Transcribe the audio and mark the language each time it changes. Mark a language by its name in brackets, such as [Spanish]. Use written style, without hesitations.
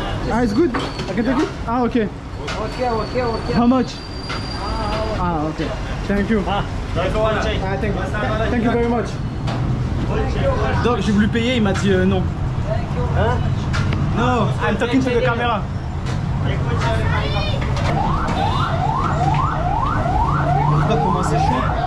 [English] Ah, it's good. I can take it. Ah, okay. Okay. How much? Ah, okay. Thank you. Ah, thank you very much. [French] Donc j'ai voulu payer, il m'a dit non. Hein? [English] No, I'm talking to the camera. [French] Je sais pas comment c'est chaud.